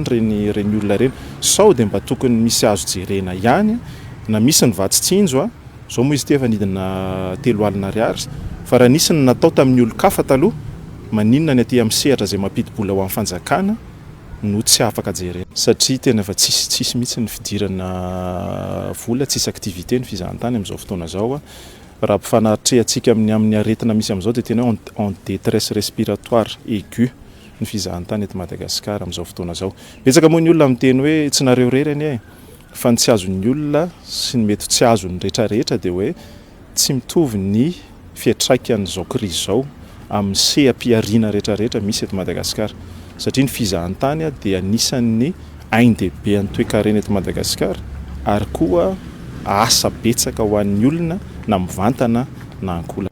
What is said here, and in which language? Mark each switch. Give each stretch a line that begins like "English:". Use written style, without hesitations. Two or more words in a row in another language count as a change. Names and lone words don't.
Malagasy: reny olona reny, sao dia mba tokony misy azo jerena ihany na misy ny vatsitsinjo zao moa izy ty efa nidina 3 alina ariary, fa raha nisy ny natao tamin'ny olo-kafa taloha maninona ny aty amin'ny sehatra izay mampidi-bola ho amin'ny fanjakana no tsy afaka jerena satria tena efa tsisy mihitsy ny fidirana vola, tsisy aktivité ny fizahantany amin'izao fotoana zao. Raha mpifanatrehantsika amin'ny aretina misy amin'izao dia tena hoe
French: en détresse respiratoire aiguë
Malagasy: ny fizahantany eto Madagasikara amin'izao fotoana zao. Betsaka moa ny olona miteny hoe tsy nareo rerany fa ny tsy azon'ny olona sy ny mety tsy azon'ny rehetrarehetra dia hoe tsy mitovy ny fiatraikan'izao krizy zao amin'ny seha-piariana rehetrarehetra misy eto Madagasikara satria ny fizahantany dia anisan'ny ain-dehibe ny toe-karena eto Madagasikara ary koa asa betsaka ho an'ny olona na mivantana na ankola.